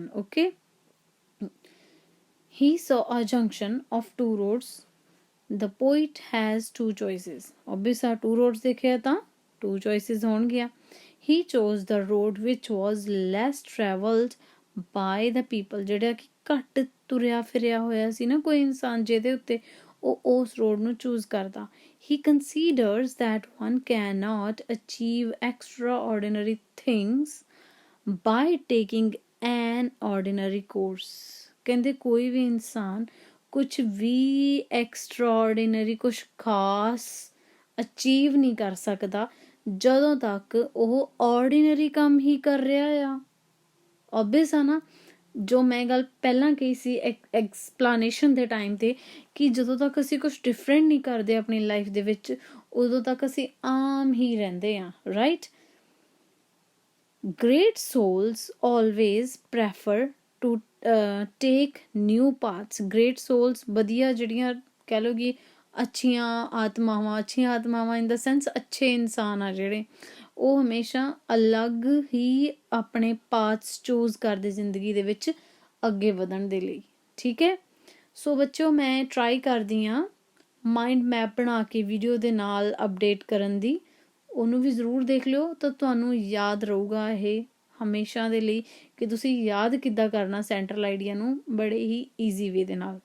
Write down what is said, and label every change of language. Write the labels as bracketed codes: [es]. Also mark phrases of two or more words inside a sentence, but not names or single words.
[en] okay, he saw a junction of two roads, the poet has two choices. [pa] ਓਬਵੀਅਸ ਆ [en] two roads [pa] ਦੇਖਿਆ ਤਾਂ [en] two choices [pa] ਹੋਣਗੀਆਂ। [en] he chose the road which was less travelled by the people, [pa] ਜਿਹੜਾ ਕਿ ਘੱਟ ਤੁਰਿਆ ਫਿਰਿਆ ਹੋਇਆ ਸੀ ਨਾ ਕੋਈ ਇਨਸਾਨ, ਜਿਹਦੇ ਉੱਤੇ ਉਹ ਉਸ ਰੋਡ ਨੂੰ ਚੂਜ਼ ਕਰਦਾ। [en] He considers that one cannot achieve extraordinary things by taking an ordinary course, [pa] ਕਹਿੰਦੇ ਕੋਈ ਵੀ ਇਨਸਾਨ ਕੁਛ ਵੀ ਐਕਸਟਰਾਆਰਡੀਨਰੀ, ਕੁਛ ਖਾਸ ਅਚੀਵ ਨਹੀਂ ਕਰ ਸਕਦਾ ਜਦੋਂ ਤੱਕ ਉਹ ਆਰਡੀਨਰੀ ਕੰਮ ਹੀ ਕਰ ਰਿਹਾ ਆ। ਓਬਵੀਅਸ ਆ ਨਾ, ਜੋ ਮੈਂ ਗੱਲ ਪਹਿਲਾਂ ਕਹੀ ਸੀ ਐਕਸਪਲੇਨੇਸ਼ਨ ਦੇ ਟਾਈਮ 'ਤੇ, ਕਿ ਜਦੋਂ ਤੱਕ ਅਸੀਂ ਕੁਛ ਡਿਫਰੈਂਟ ਨਹੀਂ ਕਰਦੇ ਆਪਣੀ ਲਾਈਫ ਦੇ ਵਿੱਚ, ਉਦੋਂ ਤੱਕ ਅਸੀਂ ਆਮ ਹੀ ਰਹਿੰਦੇ ਹਾਂ, ਰਾਈਟ। [en] great souls always prefer to take new paths। great souls [pa] ਵਧੀਆ ਜਿਹੜੀਆਂ ਕਹਿ ਲਓ ਕਿ ਅੱਛੀਆਂ ਆਤਮਾਵਾਂ [en] in the sense [pa] ਅੱਛੇ ਇਨਸਾਨ ਆ ਜਿਹੜੇ, ਉਹ ਹਮੇਸ਼ਾ ਅਲੱਗ ਹੀ ਆਪਣੇ ਪਾਥਸ ਚੂਜ਼ ਕਰਦੇ ਜ਼ਿੰਦਗੀ ਦੇ ਵਿੱਚ ਅੱਗੇ ਵਧਣ ਦੇ ਲਈ, ਠੀਕ ਹੈ। ਸੋ ਬੱਚਿਓ, ਮੈਂ ਟਰਾਈ ਕਰਦੀ ਹਾਂ [en] mind map [pa] ਬਣਾ ਕੇ ਵੀਡੀਓ ਦੇ ਨਾਲ ਅਪਡੇਟ ਕਰਨ ਦੀ, ਉਹਨੂੰ ਵੀ ਜ਼ਰੂਰ ਦੇਖ ਲਿਓ ਤਾਂ ਤੁਹਾਨੂੰ ਯਾਦ ਰਹੂਗਾ ਇਹ ਹਮੇਸ਼ਾ ਦੇ ਲਈ, ਕਿ ਤੁਸੀਂ ਯਾਦ ਕਿੱਦਾਂ ਕਰਨਾ [en] central idea [pa] ਨੂੰ ਬੜੇ ਹੀ [en] easy way [pa] ਦੇ ਨਾਲ।